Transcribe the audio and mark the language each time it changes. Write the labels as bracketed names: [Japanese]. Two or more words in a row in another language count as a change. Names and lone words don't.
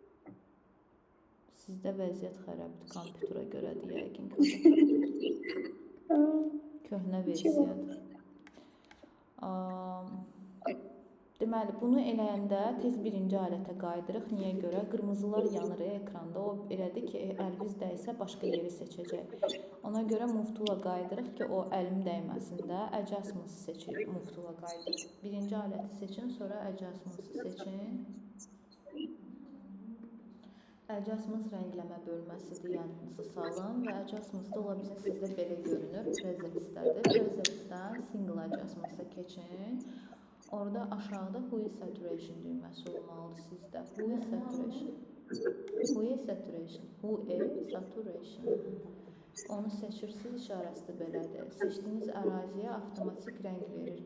[Azerbaijani] Sizdə vəziyyət xərabdır, kompüterə görədir yəqin. Köhnə versiyadır. Deməli, bunu eləyəndə tez birinci alətə qayıdırıq. Niyə görə? Qırmızılar yanır ekranda. O elədir ki, əlimiz dəysə başqa yeri seçəcək. Ona görə move tool-a qayıdırıq ki, o əlim dəyməsin də. Adjustments seçirik, move tool-a qayıdırıq. Birinci aləti seçin, sonra adjustments seçin. Adjustments rəngləmə bölməsidir, yadınızı salın və adjustments da ola bilsin sizdə belə görünür. Presetsdədir. Presetsdən [English] single adjustments- [Azerbaijani] a keçin. Orada aşağıda Hue Saturation düyməsi olmalıdır sizdə. Hue Saturation. Hue Saturation. Hue Saturation. Onu seçirsiniz, işarəsi də belədir. Seçdiyiniz əraziyə avtomatik rəng verir.